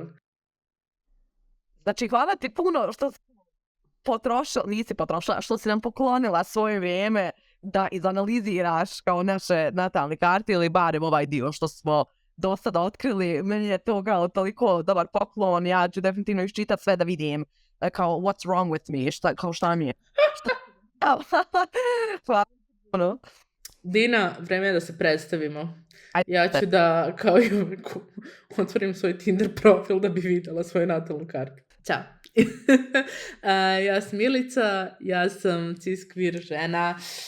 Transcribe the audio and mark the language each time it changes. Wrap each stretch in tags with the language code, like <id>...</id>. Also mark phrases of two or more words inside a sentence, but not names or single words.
<sr>Znači, hvala ti puno što nisi potrošila, što si nam poklonila svoje vrijeme da izanaliziraš kao naše natalne karte ili barem ovaj dio što smo do sada otkrili. Meni je to kao toliko dobar poklon, ja ću definitivno iščitati sve da vidim kao</sr> <en>what's wrong with me,</en> <sr>šta mi je. Hvala. Dina, vreme je da se predstavimo. Ja ću da kao i otvorim svoj Tinder profil da bi vidjela svoju natalnu kartu. Ćao. Ja sam Milica, ja sam cis-queer žena.</sr>